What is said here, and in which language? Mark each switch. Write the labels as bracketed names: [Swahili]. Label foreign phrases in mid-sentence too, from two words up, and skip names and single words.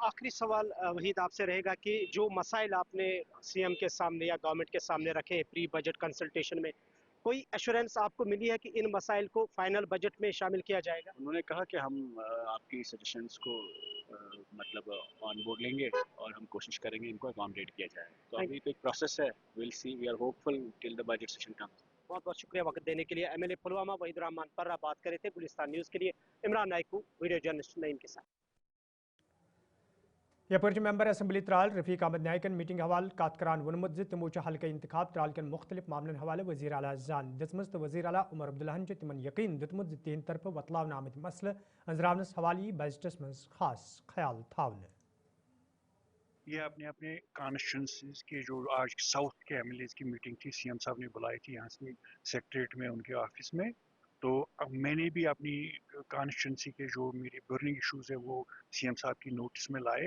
[Urdu] آخری سوال وحید آپ سے رہے گا کہ جو مسائل آپ نے سی ایم کے سامنے یا گورنمنٹ کے سامنے رکھے [English] pre budget consultation [Urdu] میں، کوئی ایشورنس آپ کو ملی ہے کہ ان مسائل کو [English] final budget [Urdu] میں شامل کیا جائے گا؟ انہوں نے کہا کہ ہم آپ کی سجیشنز کو مطلب [English] on board [Urdu] لیں گے، اور ہم کوشش کریں گے ان کو اکاموڈیٹ کیا جائے. تو ابھی تو ایک پروسیس ہے، [English] well see, we are hopeful till the budget session comes. [Urdu] بہت بہت شکریہ وقت دینے کے لیے. ایم ایل اے پلوامہ وحید الرحمان پرہ بات کرے تھے گلستان نیوز کے لیے. عمران نائکو، [English] video journalist [Urdu] نعیم کے ساتھ. [Kashmiri] یپر ممبر اسمبلی ترال رفیق احمد نائکن میٹنگ حوالہ کت کران وونمت تمو حلقہ انتخاب ترال کن مختلف معاملن حوالہ وزیر اعلیٰ زان دژمژ تو وزیر اعلیٰ عمر عبداللہن تمن یقین دتمت تہند طرف وتلاونہ آمت مسئلہ انزراونس حوالہ بجٹس مز خاص خیال تھاونہ. [Urdu] یہ اپنے کانسٹیچوئنسیز کے جو آج ساؤتھ کے ایم ایل ایز کی میٹنگ تھی، سی ایم صاحب نے بلائی تھی یہاں سے سیکٹریٹ میں ان کے آفس میں. تو اب میں نے بھی اپنی کانسٹیچوئنسی کے جو میری [English] burning issues [Urdu] ہیں وہ سی ایم صاحب کی نوٹس میں لائے.